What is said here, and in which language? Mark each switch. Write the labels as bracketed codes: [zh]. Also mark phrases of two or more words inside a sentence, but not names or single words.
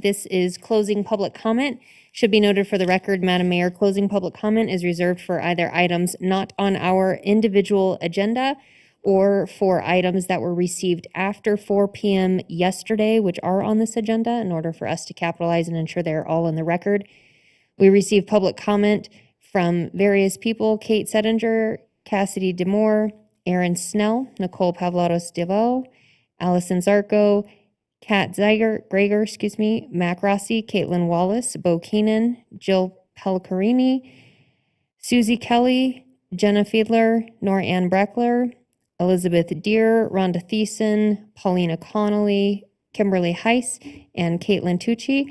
[en] This is closing public comment. Should be noted for the record, Madam Mayor, closing public comment is reserved for either items not on our individual agenda or for items that were received after 4 p.m. yesterday, which are on this agenda in order for us to capitalize and ensure they're all in the record. We received public comment from various people: Kate Settinger, Cassidy Demore, Aaron Snell, Nicole Pavlatos-Deveau, Allison Zarko, Kat Greger, Mac Rossi, Caitlin Wallace, Bo Keenan, Jill Pelcarini, Susie Kelly, Jenna Fiedler, Nora Ann Breckler, Elizabeth Deere, Rhonda Thiessen, Paulina Connolly, Kimberly Heiss, and Caitlin Tucci.